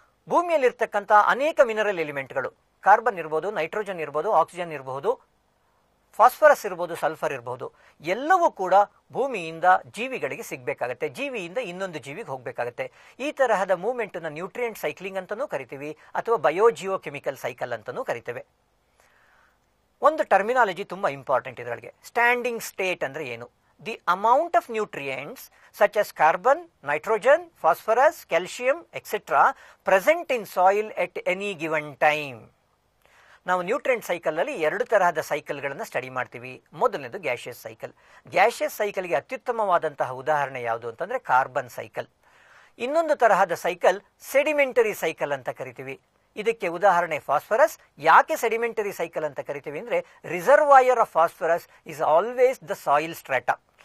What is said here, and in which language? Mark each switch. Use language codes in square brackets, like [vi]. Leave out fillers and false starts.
[kn] ಭೂಮಿಯಲ್ಲಿರ್ತಕ್ಕಂಥ ಅನೇಕ mineral ಎಲಿಮೆಂಟ್ಗಳು, carbon ಇರಬಹುದು, nitrogen ಇರಬಹುದು, ಆಕ್ಸಿಜನ್ ಇರಬಹುದು, ಫಾಸ್ಫರಸ್ ಇರಬಹುದು, ಸಲ್ಫರ್ ಇರಬಹುದು, ಎಲ್ಲವೂ ಕೂಡ ಭೂಮಿಯಿಂದ ಜೀವಿಗಳಿಗೆ ಸಿಗಬೇಕಾಗತ್ತೆ, ಜೀವಿಯಿಂದ ಇನ್ನೊಂದು ಜೀವಿಗೆ ಹೋಗಬೇಕಾಗತ್ತೆ. ಈ ತರಹದ ಮೂವ್ಮೆಂಟ್ ನ ನ್ಯೂಟ್ರಿಯೆಂಟ್ ಸೈಕ್ಲಿಂಗ್ ಅಂತಾನೂ ಕರಿತೀವಿ, ಅಥವಾ ಬಯೋಜಿಯೋ ಕೆಮಿಕಲ್ ಸೈಕಲ್ ಅಂತಾನೂ ಕರಿತೇವೆ. ಒಂದು ಟರ್ಮಿನಾಲಜಿ ತುಂಬಾ ಇಂಪಾರ್ಟೆಂಟ್ ಇದರೊಳಗೆ. ಸ್ಟ್ಯಾಂಡಿಂಗ್ ಸ್ಟೇಟ್ ಅಂದ್ರೆ ಏನು? [en] The amount of nutrients such as carbon, nitrogen, phosphorus, calcium, etc. present in soil at any given time. [kn] ನಾವು ನ್ಯೂಟ್ರಿಯೆಂಟ್ ಸೈಕಲ್ ಅಲ್ಲಿ ಎರಡು ತರಹದ ಸೈಕಲ್ಗಳನ್ನು ಸ್ಟಡಿ ಮಾಡ್ತೀವಿ. ಮೊದಲನೇದು ಗ್ಯಾಷಿಯಸ್ ಸೈಕಲ್. ಗ್ಯಾಷಿಯಸ್ ಸೈಕಲ್ಗೆ ಅತ್ಯುತ್ತಮವಾದಂತಹ ಉದಾಹರಣೆ ಯಾವುದು ಅಂತಂದ್ರೆ ಕಾರ್ಬನ್ ಸೈಕಲ್. ಇನ್ನೊಂದು ತರಹದ ಸೈಕಲ್ ಸೆಡಿಮೆಂಟರಿ ಸೈಕಲ್ ಅಂತ ಕರಿತೀವಿ. ಇದಕ್ಕೆ ಉದಾಹರಣೆ ಫಾಸ್ಫರಸ್. ಯಾಕೆ ಸೆಡಿಮೆಂಟರಿ ಸೈಕಲ್ ಅಂತ ಕರಿತೀವಿ ಅಂದ್ರೆ [en] Reservoir of phosphorus is always the soil strata.